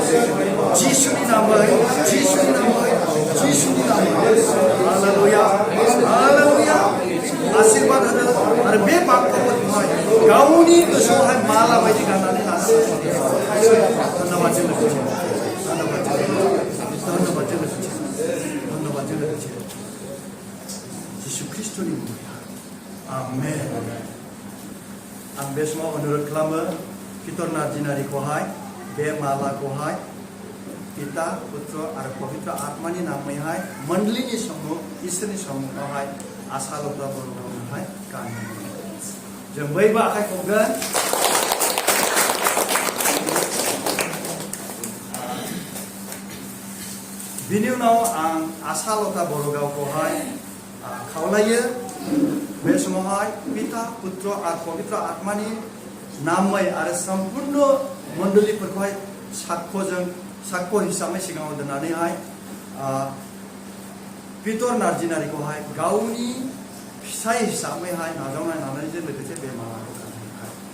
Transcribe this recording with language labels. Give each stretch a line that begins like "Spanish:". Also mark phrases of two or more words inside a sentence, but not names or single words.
Bodo: जिसुनि नामै, जिसुनि नामै, जिसुनि नामै हालेलुया हालेलुया आशीर्वाद होदो आरो बे बाथ्राफोरखौहाय गावनि गोसोआवहाय माला बायदि गाननानै लानो धन्यबादजों लोगोसे जिसु ख्रीष्टनि मुङै आमेन। आं बे समाव अनुरोध खालामो पीटर नार्जिनारीखौहाय बे मालाखौहाय पिता पुत्र आरो पवित्र आत्मानि नामैहाय मण्डलीनि सम्मुख, इसोरनि सम्मुखआवहाय आशा लता बोरोगावनोहाय गानहोनो। जों बयबो आखाइ खबगोन। बिनि उनाव आं आसालता बर' गावखौहाय खावलायो बे समावहाय पिता पुत्र आरो पवित्र आत्मानि नामै आरो सम्पूर्ण मण्डलीफोरखौहाय साक्ष्य हिसाबै सिगाङाव दोननानैहाय पितर नार्जिनारिखौहाय गावनि फिसाय हिसाबैहाय नाजावनाय नाजानायजों लोगोसे बे मालाखौ गानहोनाय।